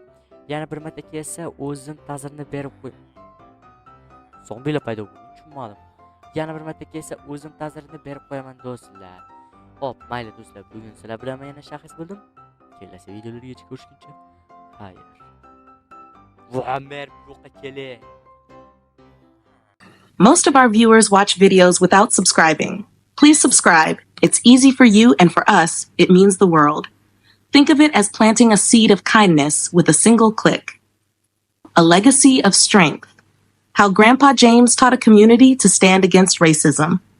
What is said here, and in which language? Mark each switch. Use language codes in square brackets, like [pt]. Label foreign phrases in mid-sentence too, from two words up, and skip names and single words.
[uz] Yana bir marta kelsa, o'zim ta'zirini berib qo'y. Zombilar paydo bo'ldi, tushunmadim. Yana bir marta kelsa, o'zim ta'zirini berib qo'yaman do'stlar. Hop, mayli do'stlar, bugun sizlar bilan men yana shaxs bo'ldim. Kelasi videolargacha ko'rishguncha xayr. Muammer buyoqqa keling. [en] Most of our viewers watch videos without subscribing. Please subscribe. It's easy for you, and for us, it means the world. Think of it as planting a seed of kindness with a single click. A legacy of strength. How Grandpa James taught a community to stand against racism.